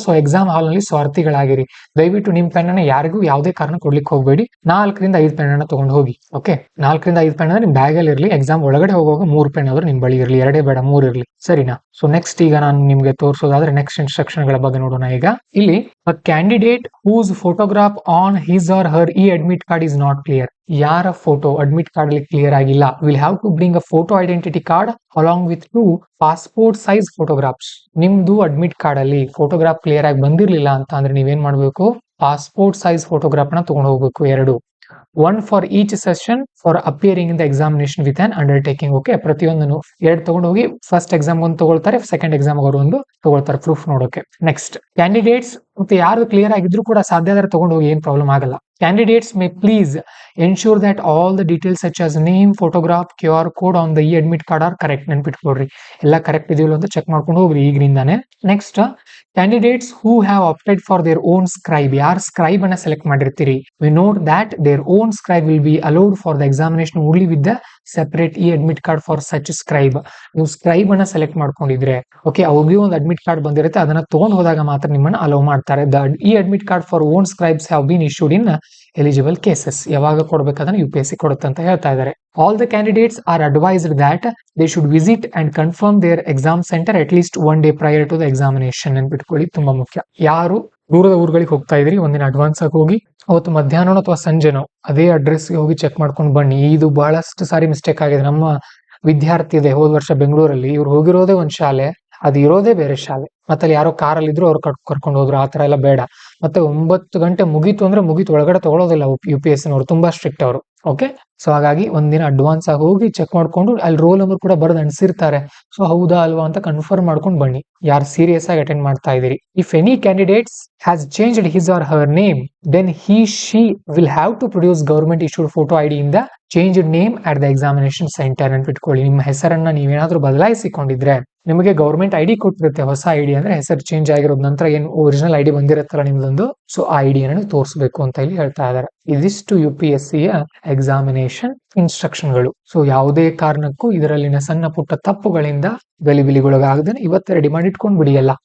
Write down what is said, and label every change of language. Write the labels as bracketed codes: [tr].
[kn] So exam hall ನಲ್ಲಿ ಸ್ವಾರ್ಥಿಗಳಾಗಿರಿ. ದಯವಿಟ್ಟು ನಿಮ್ ಪೆನ್ ಅನ್ನ ಯಾರಿಗೂ ಯಾವುದೇ ಕಾರಣ ಕೊಡ್ಲಿಕ್ಕೆ ಹೋಗ್ಬೇಡಿ. 4-5 ಪೆನ್ ಅನ್ನ ತಗೊಂಡು ಹೋಗಿ. ಓಕೆ, 4-5 ಪೆನ್ ಅಂದ್ರೆ ನಿಮ್ ಬ್ಯಾಗ್ ಅಲ್ಲಿ ಇರ್ಲಿ. ಎಕ್ಸಾಮ್ ಒಳಗಡೆ ಹೋಗುವಾಗ 3 ಪೆನ್ ಆದ್ರೂ ನಿಮ್ ಬಳಿ ಇರ್ಲಿ, 2 ಬೇಡ 3 ಇರ್ಲಿ, ಸರಿನಾ? ಸೊ ನೆಕ್ಸ್ಟ್, ಈಗ ನಾನು ನಿಮ್ಗೆ ತೋರಿಸೋದಾದ್ರೆ ನೆಕ್ಸ್ಟ್ ಇನ್ಸ್ಟ್ರಕ್ಷನ್ ಗಳ ಬಗ್ಗೆ ನೋಡೋಣ. ಈಗ ಇಲ್ಲಿ [en] a candidate whose photograph on his or her e-admit card is not clear. [kn] ಯಾರ ಫೋಟೋ ಅಡ್ಮಿಟ್ ಕಾರ್ಡ್ ಅಲ್ಲಿ ಕ್ಲಿಯರ್ ಆಗಿಲ್ಲ, [en] Will have to bring a photo identity card along with 2 passport size photographs. [kn] ನಿಮ್ದು admit card ಅಲ್ಲಿ photograph clear ಆಗಿ ಬಂದಿರ್ಲಿಲ್ಲ ಅಂತ ಅಂದ್ರೆ ನೀವೇನ್ ಮಾಡ್ಬೇಕು, ಪಾಸ್ಪೋರ್ಟ್ ಸೈಜ್ ಫೋಟೋಗ್ರಾಫ್ ನ ತಗೊಂಡು ಹೋಗ್ಬೇಕು, 2. [en] 1 for each session for appearing in the examination with an undertaking. [kn] Okay, ಪ್ರತಿಯೊಂದನ್ನು 2 ತಗೊಂಡು ಹೋಗಿ, ಫಸ್ಟ್ ಎಕ್ಸಾಮ್ ಒಂದು ತಗೊಳ್ತಾರೆ, ಸೆಕೆಂಡ್ ಎಕ್ಸಾಮ್ ಅವರು ಒಂದು ತಗೊಳ್ತಾರೆ ಪ್ರೂಫ್ ನೋಡೋಕೆ. ನೆಕ್ಸ್ಟ್, ಕ್ಯಾಂಡಿಡೇಟ್ಸ್ ಮತ್ತೆ ಯಾರು ಕ್ಲಿಯರ್ ಆಗಿದ್ರು ಕೂಡ ಸಾಧ್ಯ ಆದ್ರೆ ತಗೊಂಡು ಹೋಗಿ, ಏನ್ ಪ್ರಾಬ್ಲಮ್ ಆಗಲ್ಲ. [en] Candidates may please ensure that all the details such as name, photograph, QR code on the e-admit card are correct. [kn] ನೆನ್ಪಿಟ್ಕೊಡ್ರಿ, ಎಲ್ಲ ಕರೆಕ್ಟ್ ಇದೆಯಲ್ಲ ಅಂತ ಚೆಕ್ ಮಾಡ್ಕೊಂಡು ಹೋಗ್ರಿ ಈಗಿನಿಂದಾನೆ. [en] next, candidates who have opted for their own scribe, [kn] ಯಾರು scribe ಅನ್ನ select ಮಾಡಿರ್ತೀರಿ, [en] we note that their own scribe will be allowed for the examination only with the separate e-admit card for such scribe. [kn] ನೀವು scribe ಅನ್ನ select ಮಾಡ್ಕೊಂಡಿದ್ರೆ, okay, ಅವ್ರಿಗೆ ಒಂದು admit card ಬಂದಿರುತ್ತೆ, ಅದನ್ನ ತಗೊಂಡ್ ಹೋದಾಗ ಮಾತ್ರ ನಿಮ್ಮನ್ನ ಅಲೋ ಮಾಡ್ತಾರೆ. [en] The e-admit card for own scribes have been issued in eligible cases. [kn] ಯಾವಾಗ ಕೊಡ್ಬೇಕಾದ್ರೆ UPSC ಕೊಡುತ್ತೆ ಅಂತ ಹೇಳ್ತಾ ಇದ್ದಾರೆ. [en] All the candidates are advised that they should visit and confirm their exam center at least 1 day prior to the examination. [kn] ನೆನ್ಪಿಟ್ಕೊಳ್ಳಿ, ತುಂಬಾ ಮುಖ್ಯ. ಯಾರು ದೂರದ ಊರುಗಳಿಗೆ ಹೋಗ್ತಾ ಇದ್ರಿ, ಒಂದಿನ ಅಡ್ವಾನ್ಸ್ ಆಗಿ ಹೋಗಿ ಅವತ್ತು ಮಧ್ಯಾಹ್ನ ಅಥವಾ ಸಂಜೆನೋ ಅದೇ ಅಡ್ರೆಸ್ಗೆ ಹೋಗಿ ಚೆಕ್ ಮಾಡ್ಕೊಂಡು ಬನ್ನಿ. ಇದು ಬಹಳಷ್ಟು ಸಾರಿ ಮಿಸ್ಟೇಕ್ ಆಗಿದೆ. ನಮ್ಮ ವಿದ್ಯಾರ್ಥಿ ಇದೆ ಹೋದ ವರ್ಷ ಬೆಂಗಳೂರಲ್ಲಿ, ಇವ್ರು ಹೋಗಿರೋದೇ ಒಂದ್ ಶಾಲೆ, ಅದು ಇರೋದೇ ಬೇರೆ ಶಾಲೆ. ಮತ್ತೆ ಅಲ್ಲಿ ಯಾರೋ ಕಾರಲ್ಲಿ ಇದ್ರು ಅವ್ರು ಕರ್ಕೊಂಡು ಹೋದ್ರು, ಆ ತರ ಎಲ್ಲ ಬೇಡ. ಮತ್ತೆ 9 ಗಂಟೆ ಮುಗೀತು ಅಂದ್ರೆ ಮುಗೀತು, ಒಳಗಡೆ ತಗೊಳ್ಳೋದಿಲ್ಲ UPSC ನವರು, ತುಂಬಾ ಸ್ಟ್ರಿಕ್ಟ್ ಅವರು. ಓಕೆ, ಸೊ ಹಾಗಾಗಿ ಒಂದಿನ ಅಡ್ವಾನ್ಸ್ ಆಗಿ ಹೋಗಿ ಚೆಕ್ ಮಾಡ್ಕೊಂಡು ಅಲ್ಲಿ ರೋಲ್ ನಂಬರ್ ಕೂಡ ಬರೆದು ಅನ್ಸಿರ್ತಾರೆ. ಸೊ ಹೌದಾ ಅಲ್ವಾ ಅಂತ ಕನ್ಫರ್ಮ್ ಮಾಡ್ಕೊಂಡು ಬನ್ನಿ, ಯಾರು ಸೀರಿಯಸ್ ಆಗಿ ಅಟೆಂಡ್ ಮಾಡ್ತಾ ಇದೀರಿ. [en] If any candidates has changed his or her name, then she will have to produce government issued photo ID in the changed name at the examination center. [kn] ನೆನ್ಪಿಟ್ಕೊಳ್ಳಿ, ನಿಮ್ಮ ಹೆಸರನ್ನ ನೀವೇನಾದ್ರೂ ಬದಲಾಯಿಸಿಕೊಂಡಿದ್ರೆ ನಿಮಗೆ ಗೌರ್ಮೆಂಟ್ ID ಕೊಟ್ಟಿರುತ್ತೆ, ಹೊಸ ID ಅಂದ್ರೆ ಹೆಸರು ಚೇಂಜ್ ಆಗಿರೋದ್ ನಂತರ ಏನು ಒರಿಜಿನಲ್ ID ಬಂದಿರುತ್ತಲ್ಲ ನಿಮ್ದೊಂದು, ಸೊ ಆ ID ಅನ್ನು ತೋರಿಸಬೇಕು ಅಂತ ಇಲ್ಲಿ ಹೇಳ್ತಾ ಇದ್ದಾರೆ. ಇದಿಷ್ಟು UPSC ಯ ಎಕ್ಸಾಮಿನೇಷನ್ ಇನ್ಸ್ಟ್ರಕ್ಷನ್ಗಳು. ಸೊ ಯಾವುದೇ ಕಾರಣಕ್ಕೂ ಇದರಲ್ಲಿನ ಸಣ್ಣ ಪುಟ್ಟ ತಪ್ಪುಗಳಿಂದ ಗಲಿಬಿಲಿಗೊಳಗಾಗದೇನೆ ಇವತ್ತೇ ರೆಡಿ ಮಾಡಿ ಇಟ್ಕೊಂಡ್ ಬಿಡಿ ಎಲ್ಲ.